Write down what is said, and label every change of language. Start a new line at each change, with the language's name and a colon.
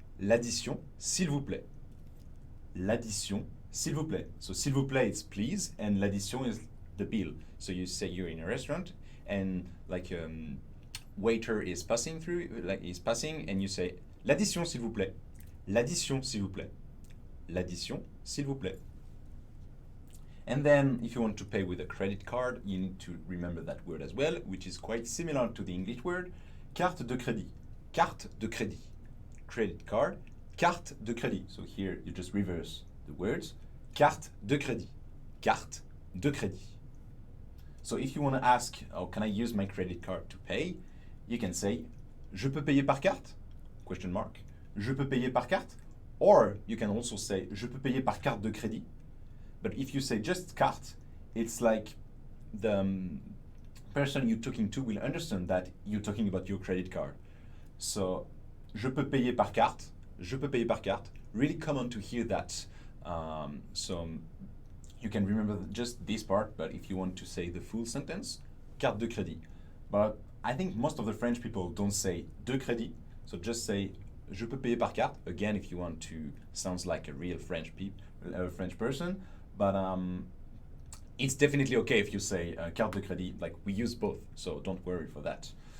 French: L'addition s'il vous plaît. L'addition s'il vous plaît.
English: So
French: s'il vous plaît
English: it's please, and
French: l'addition
English: is the bill. So you say you're in a restaurant and like waiter is passing through, like he's passing, and you say
French: l'addition s'il vous plaît. L'addition s'il vous plaît. L'addition s'il vous plaît.
English: And then if you want to pay with a credit card, you need to remember that word as well, which is quite similar to the English word,
French: carte de crédit. Carte de crédit.
English: Credit card,
French: carte de crédit.
English: So here you just reverse the words,
French: carte de crédit. Carte de crédit.
English: So if you want to ask, oh, can I use my credit card to pay? You can say,
French: je peux payer par carte?
English: Question mark.
French: Je peux payer par carte?
English: Or you can also say,
French: je peux payer par carte de crédit.
English: But if you say just carte, it's like the person you're talking to will understand that you're talking about your credit card.
French: So, je peux payer par carte, je peux payer par carte,
English: really common to hear that. So you can remember just this part, but if you want to say the full sentence,
French: carte de crédit.
English: But I think most of the French people don't say
French: de crédit,
English: so just say
French: je peux payer par carte,
English: again if you want to sound like a real French person, but it's definitely okay if you say
French: carte de crédit,
English: like we use both, so don't worry for that.